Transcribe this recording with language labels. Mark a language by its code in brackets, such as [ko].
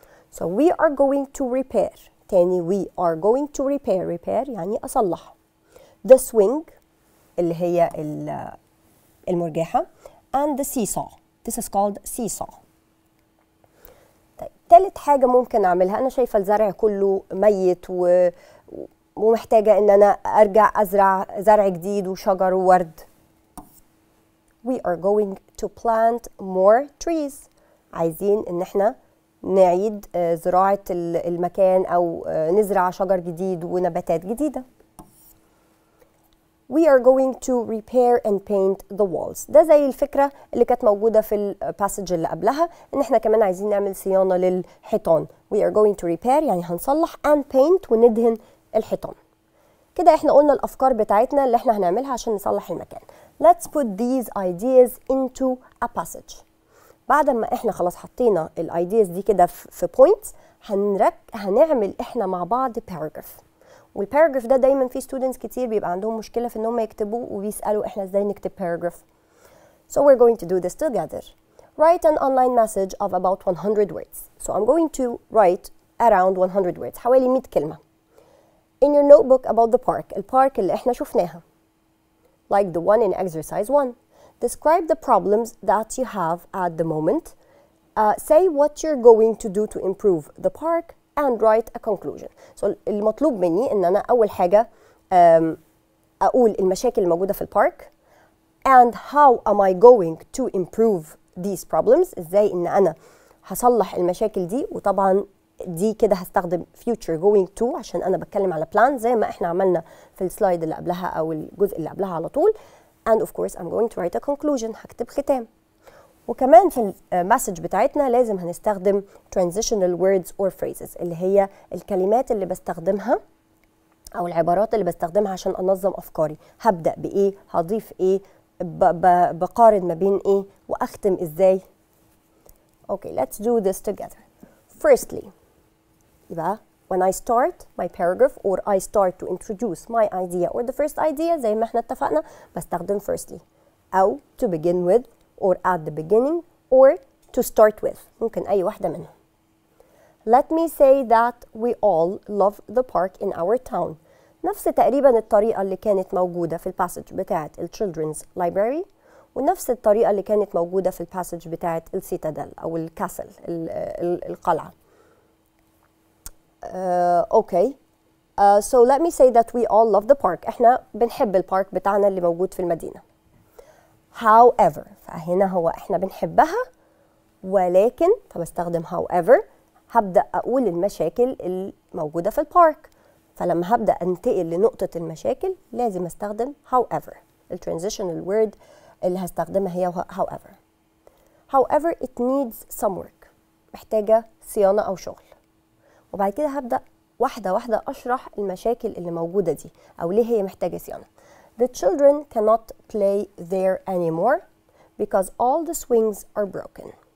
[en] so we are going to repair. [ar] تاني [en] we are going to repair [ar] يعني اصلح. [en] the swing [ar] اللي هي المرجحة [en] and the seesaw. this is called seesaw. [ar] طيب تالت حاجة ممكن أعملها، أنا شايفة الزرع كله ميت ومحتاجة إن أنا أرجع أزرع زرع جديد وشجر وورد. [en] we are going to plant more trees. [ar] عايزين إن احنا نعيد زراعة المكان أو نزرع شجر جديد ونباتات جديدة. [en] we are going to repair and paint the walls. [ar] ده زي الفكرة اللي كانت موجودة في الباسج اللي قبلها، ان احنا كمان عايزين نعمل صيانة للحيطان. [en] we are going to repair [ar] يعني هنصلح [en] and paint [ar] وندهن الحيطان. كده احنا قلنا الافكار بتاعتنا اللي احنا هنعملها عشان نصلح المكان. [en] let's put these ideas into a passage. [ar] بعد ما احنا خلاص حطينا الايدياز دي كده في points، هنعمل احنا مع بعض paragraph. والباراجراف ده دايما في ستودنتس كتير بيبقى عندهم مشكله في ان هم يكتبوا وبيسالوا احنا ازاي نكتب باراجراف. [en] So we're going to do this together. Write an online message of about 100 words. So I'm going to write around 100 words، [ar] حوالي 100 كلمه. [en] In your notebook about the park، [ar] البارك اللي احنا شفناها. [en] Like the one in exercise 1. Describe the problems that you have at the moment. Say what you're going to do to improve the park and write a conclusion. [ar] So المطلوب مني ان انا اول حاجة اقول المشاكل الموجودة في البارك [en] and how am I going to improve these problems. [ar] ازاي ان انا هصلح المشاكل دي، وطبعا دي كده هستخدم future going to عشان انا بتكلم على plan زي ما احنا عملنا في السلايد اللي قبلها او الجزء اللي قبلها على طول. [en] and of course I'm going to write a conclusion، [ar] هكتب ختام. وكمان في المسج بتاعتنا لازم هنستخدم [en] transitional words or phrases [ar] اللي هي الكلمات اللي بستخدمها او العبارات اللي بستخدمها عشان انظم افكاري. هبدأ بايه، هضيف ايه، بقارن ما بين ايه، واختم ازاي. [en] Okay, let's do this together. Firstly، [ar] يبقى [en] when I start my paragraph or I start to introduce my idea or the first idea [ar] زي ما احنا اتفقنا بستخدم [en] firstly او to begin with or at the beginning or to start with، [ar] ممكن أي واحدة منهم. [en] Let me say that we all love the park in our town. [ar] نفس تقريبا الطريقة اللي كانت موجودة في الباسج بتاعة Children's Library، ونفس الطريقة اللي كانت موجودة في الباسج بتاعة السيتادل أو الكاسل القلعة. [en] Okay. So let me say that we all love the park. [ar] احنا بنحب البارك بتاعنا اللي موجود في المدينة. However، فهنا هو احنا بنحبها ولكن، فبستخدم however. هبدأ أقول المشاكل الموجودة في البارك، فلما هبدأ أنتقل لنقطة المشاكل لازم أستخدم however. الترانزيشنال word اللي هستخدمها هي however. [en] However it needs some work، [ar] محتاجة صيانة أو شغل. وبعد كده هبدأ واحدة واحدة أشرح المشاكل اللي موجودة دي أو ليه هي محتاجة صيانة. [en] The children cannot play there anymore because all the swings are broken.